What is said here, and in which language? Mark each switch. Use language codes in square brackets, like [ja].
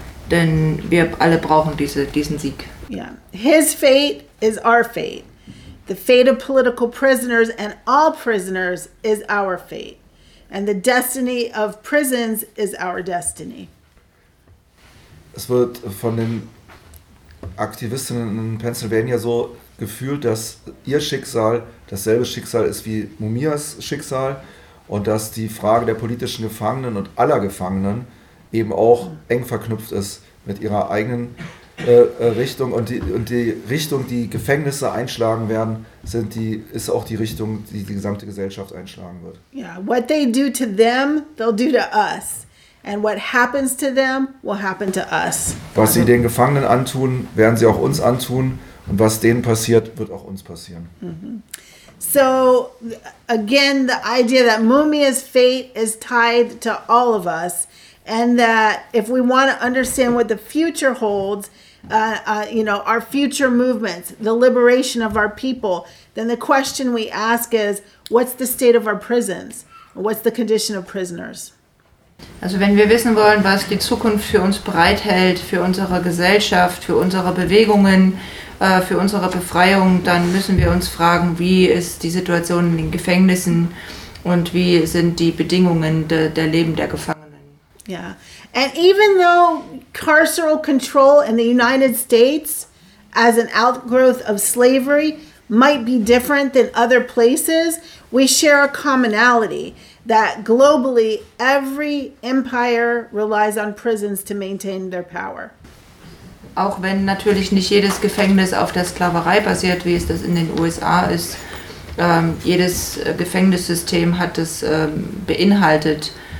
[de] Denn wir alle brauchen diesen Sieg. [en] Yeah. His fate is our fate. The fate of political prisoners and all prisoners is our fate. And the destiny of prisons is our destiny. [de] Es wird von den Aktivistinnen in Pennsylvania so gefühlt, dass ihr Schicksal dasselbe Schicksal ist wie Mumias Schicksal und dass die Frage der politischen Gefangenen und aller Gefangenen eben auch eng verknüpft ist mit ihrer eigenen Richtung, und die Richtung, die Gefängnisse einschlagen werden, ist auch die Richtung, die gesamte Gesellschaft einschlagen wird. [en] Yeah, what they do to them, they'll do to us. And what happens to them, will happen to us. [de] Was sie den Gefangenen antun, werden sie auch uns antun. Und was denen passiert, wird auch uns passieren. Mm-hmm. [en] So, again, the idea that Mumia's fate is tied to all of us. And that if we want to understand what the future holds, our future movements, the liberation of our people, then the question we ask is, what's the state of our prisons? What's the condition of prisoners? [de] Also wenn wir wissen wollen, was die Zukunft für uns bereithält, für unsere Gesellschaft, für unsere Bewegungen, für unsere Befreiung, dann müssen wir uns fragen, wie ist die Situation in den Gefängnissen und wie sind die Bedingungen der Leben der Gefangenen? [en] Yeah. And even though carceral control in the United States as an outgrowth of slavery might be different than other places, we share a commonality that globally every empire relies on prisons to maintain their power. [de] Auch wenn natürlich nicht jedes Gefängnis auf der Sklaverei basiert, wie es das in den USA ist, jedes Gefängnissystem hat es beinhaltet.